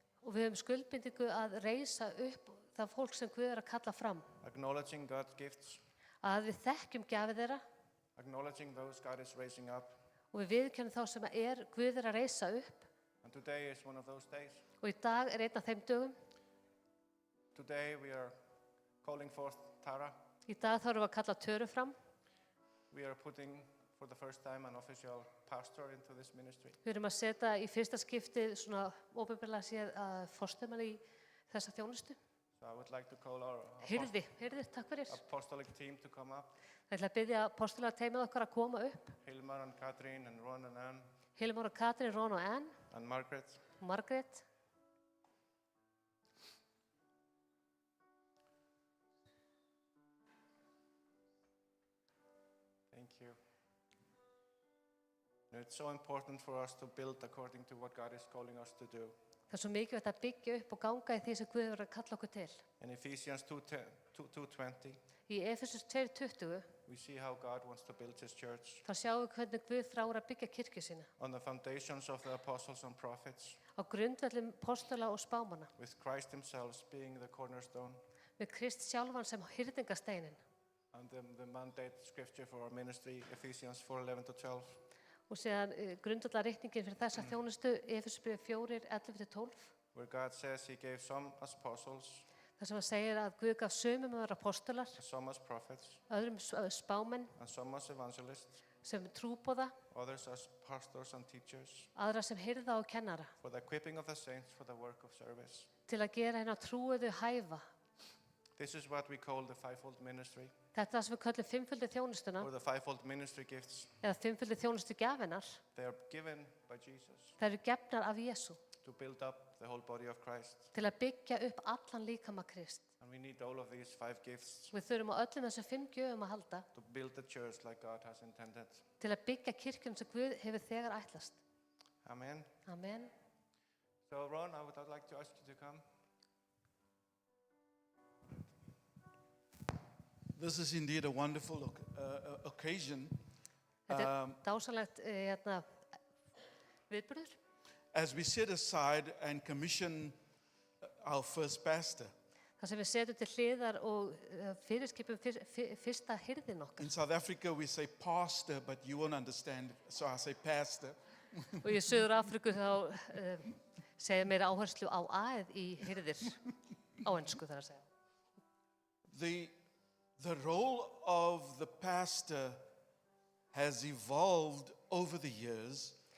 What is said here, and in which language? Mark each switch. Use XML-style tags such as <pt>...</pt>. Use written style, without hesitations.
<is>Og við höfum skuldbindingu að reisa upp það fólk sem Guð er að kalla fram.</is> <en>Acknowledging God's gifts,</en> <is>Að við þekkjum gjafir þeirra</is> <en>acknowledging those God is raising up.</en> <is>og við viðurkennum þá sem Guð er að reisa upp.</is> <en>And today is one of those days.</en> <is>Og í dag er einn af þeim dögum.</is> <en>Today we are calling forth Tara.</en> <is>Í dag þá erum við að kalla Töru fram.</is> <en>We are putting for the first time an official pastor into this ministry.</en> <is>Við erum að setja í fyrsta skipti svona opinberlega séð forstöðumann í þessa þjónustu.</is> <en>So I would like to call our</en> <is>Hirði, takk fyrir.</is> <en>apostolic team to come up.</en> <is>Það ætla að biðja postulega teimið okkar að koma upp.</is> <en>Hilmar and Catherine and Ron and Ann</en> <is>Hilmar og Katrín, Ron og Ann</is> <en>and Margaret.</en> <is>og Margrét.</is> <en>Thank you. And it's so important for us to build according to what God is calling us to do.</en> <is>Það er svo mikilvægt að byggja upp og ganga í því sem Guð verður að kalla okkur til.</is> <en>In Ephesians 2:20,</en> <is>Í Efesus 2:20</is> <en>we see how God wants to build his church</en> <is>þá sjáum við hvernig Guð þráir að byggja kirkju sína</is> <en>on the foundations of the apostles and prophets,</en> <is>á grundvöllum postula og spámanna</is> <en>with Christ himself being the cornerstone.</en> <is>með Krist sjálfan sem hirðingasteinin.</is> <en>And the mandate scripture for our ministry, Ephesians 4:11-12.</en> <is>Og síðan grundvallarreikningin fyrir þessa þjónustu Efesusbréf 4:11-12</is> <en>Where God says he gave some as apostles,</en> <is>þar sem hann segir að Guð gaf sumum að vera apostolar,</is> <en>some as prophets,</en> <is>öðrum spámenn</is> <en>and some as evangelists,</en> <is>sem trúboða,</is> <en>others as pastors and teachers,</en> <is>aðra sem hirða og kennara</is> <en>for the equipping of the saints for the work of service.</en> <is>til að gera hérna trúuðu hæfa.</is> <en>This is what we call the fivefold ministry,</en> <is>Þetta er það sem við köllum fimmföldu þjónustuna</is> <en>or the fivefold ministry gifts.</en> <is>eða fimmföldu þjónustu gjafinar.</is> <en>They are given by Jesus</en> <is>Það eru gefnar af Jésu</is> <en>to build up the whole body of Christ.</en> <is>til að byggja upp allan líkama Krist.</is> <en>And we need all of these 5 gifts</en> <is>Við þurfum á öllum þessum 5 gjöfum að halda</is> <en>to build the church like God has intended.</en> <is>til að byggja kirkjum sem Guð hefur þegar ætlast.</is> <en>Amen.</en> <is>Amen.</is> <en>So Ron, I would like to ask you to come. This is indeed a wonderful occasion</en> <is>Þetta er dásanlegt viðburður.</is> <en>as we set aside and commission our first pastor.</en> <is>Það sem við setjum til hliðar og fyrirskipum fyrsta hirðin okkar.</is> <en>In South Africa, we say pastor, but you won't understand, so I say pastor.</en> <is>Og í Suður Afríku þá segja meira áherslu á aðið í hirðir á ensku þar að segja.</is> <en>The role of the pastor has evolved over the years,</en>